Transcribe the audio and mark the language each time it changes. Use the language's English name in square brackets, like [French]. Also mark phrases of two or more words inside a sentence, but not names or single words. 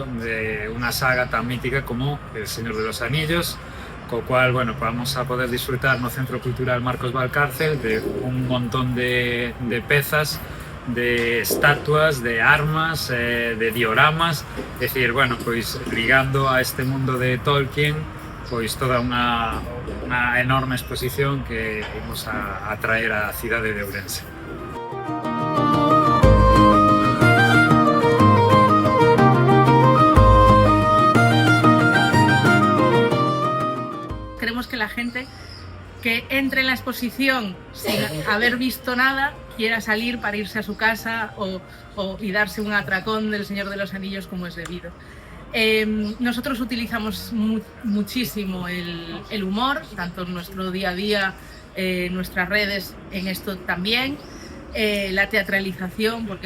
[Galician] de unha saga tan mítica como El Señor de los Anillos, co cual, bueno, [Spanish] vamos a poder disfrutar [Galician] no Centro Cultural Marcos Valcárcel de un montón de pezas, de estatuas, de armas, de dioramas, é dicir, bueno, pois ligando a este mundo de Tolkien, pois toda unha enorme exposición que imos a traer á cidade de Ourense. [Spanish] Queremos que la gente que entre en la exposición sin haber visto nada quiera salir para irse a su casa y darse un atracón del Señor de los Anillos como es debido. Nosotros utilizamos muchísimo el humor, tanto en nuestro día a día, en nuestras redes, en esto también, la teatralización, porque